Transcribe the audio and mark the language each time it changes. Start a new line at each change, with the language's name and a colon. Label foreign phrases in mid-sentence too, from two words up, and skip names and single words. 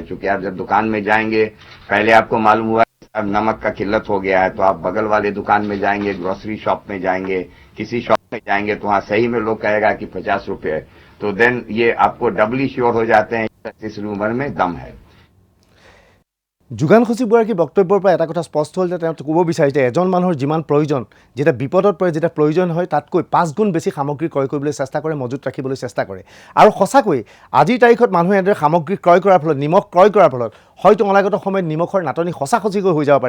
Hindi: क्योंकि आप जब दुकान में जाएंगे, पहले आपको मालूम हुआ अब नमक का किल्लत हो गया है, तो आप बगल वाले दुकान में जाएंगे,
English: grocery shop
Hindi: में जाएंगे, किसी शॉप में जाएंगे, तो वहाँ सही में लोग कहेगा कि 50 रुपये है। तो देन ये आपको
English: doubly sure
Hindi: हो जाते हैं इस र्यूमर में दम है।
Assamese: যোগান সচিবগৰাকীৰ বক্তব্যৰ পৰা এটা কথা স্পষ্ট হ'ল যে তেওঁ ক'ব বিচাৰিছে এজন মানুহৰ যিমান প্ৰয়োজন, যেতিয়া বিপদত পৰে, যেতিয়া প্ৰয়োজন হয়, তাতকৈ 5 গুণ বেছি সামগ্ৰী ক্ৰয় কৰিবলৈ চেষ্টা কৰে, মজুত ৰাখিবলৈ চেষ্টা কৰে। আৰু সঁচাকৈ আজিৰ তাৰিখত মানুহে এনেদৰে সামগ্ৰী ক্ৰয় কৰাৰ ফলত, নিমখ ক্ৰয় কৰাৰ ফলত হয়তো অনাগত সময়ত নিমখৰ নাটনি সঁচাকৈ হৈ যাব পাৰে।